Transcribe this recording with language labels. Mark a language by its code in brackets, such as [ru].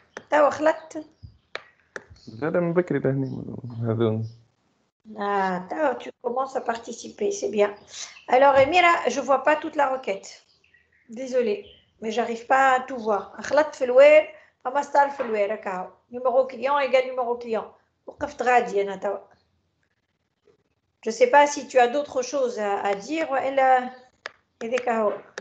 [ar] توا خلطت؟ لا من بكري لهني هذون. [fr] Ah, tu commences à participer, c'est bien. Alors Amira, je vois pas toute la requête. Désolée, mais j'arrive pas à tout voir. [ar] خلطت في الوير فما ستار في الوير هكا. [fr] Numéro client égale numéro client. [ar] وقفت غادي أنا توا. [fr] Je sais pas si tu as d'autres choses à dire [ar] وإلا هذيك هو.